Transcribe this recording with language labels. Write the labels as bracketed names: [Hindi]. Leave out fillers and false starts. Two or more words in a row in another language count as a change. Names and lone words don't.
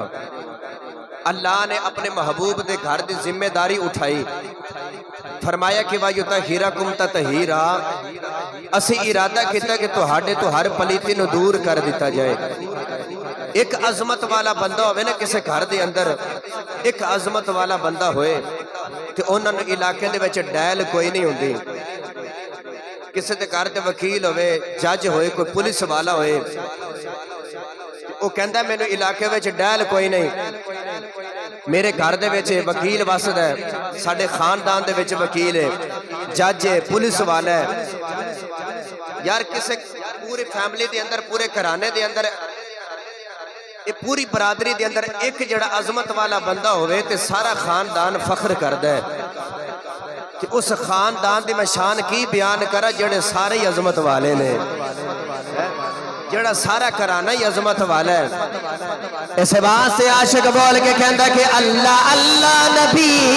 [Punjabi] اللہ نے اپنے محبوب دے گھر دی ذمہ داری اٹھائی. [Urdu] فرمایا کہ [Arabic] وَيُطَهِّرَكُمْ تَطْهِيرًا. [Punjabi] اسی ارادہ کیتا کہ تہاڈے تو ہر پلیتی نو دور کر دیتا جائے. ایک عظمت والا بندہ ہوئے نا کسے گھر دے اندر, ایک عظمت والا بندہ ہوئے تے انہاں نو علاقے دے وچ ڈیل کوئی نہیں ہوندی. کسے دے گھر تے وکیل ہوئے, جج ہوئے, کوئی پولیس والا ہوئے, وہ کہندا مینوں علاقے وچ ڈیل کوئی نہیں, میرے گھر دے وچ وکیل واسطہ ہے, ساڈے خاندان دے وچ وکیل ہے, جج ہے, پولیس والا ہے. یار کسے پورے فیملی دے اندر پورے گھرانے دے اندر یہ پوری برادری دے اندر ایک جڑا عظمت والا بندہ ہوئے تے سارا خاندان فخر کردا ہے کہ اس خاندان دی میں شان کی بیان کرا جڑے سارے ہی عظمت والے نے جڑا سارا گھرانہ ہی عظمت والا ہے اس بات سے عاشق بول کے کہندا کہ اللہ اللہ نبی